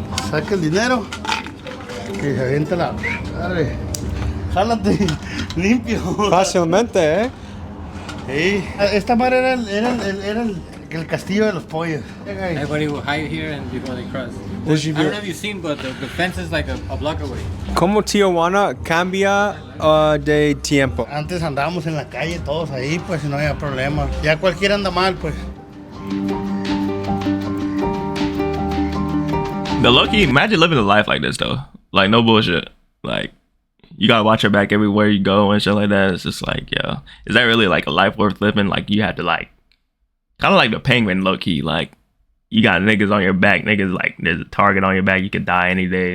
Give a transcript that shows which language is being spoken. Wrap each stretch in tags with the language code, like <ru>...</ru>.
<es>Saca el dinero y se avienta la... Dale, jálate, limpio. Fácilmente, ¿eh? Sí. Esta madre era el castillo de los pollos.</es> <en>Everybody will hide here and before they cross. I don't know if you've seen, but the fence is like a block away.</en> <es>¿Cómo Tijuana cambia de tiempo? Antes andábamos en la calle todos ahí, pues no había problema. Ya cualquiera anda mal, pues.</es> <en>The low-key, imagine living a life like this though. Like no bullshit. Like you gotta watch your back everywhere you go and shit like that. It's just like, yo, is that really like a life worth living? Like you had to like, kind of like the Penguin low-key. Like you got niggas on your back. Niggas like there's a target on your back. You could die any day.</en>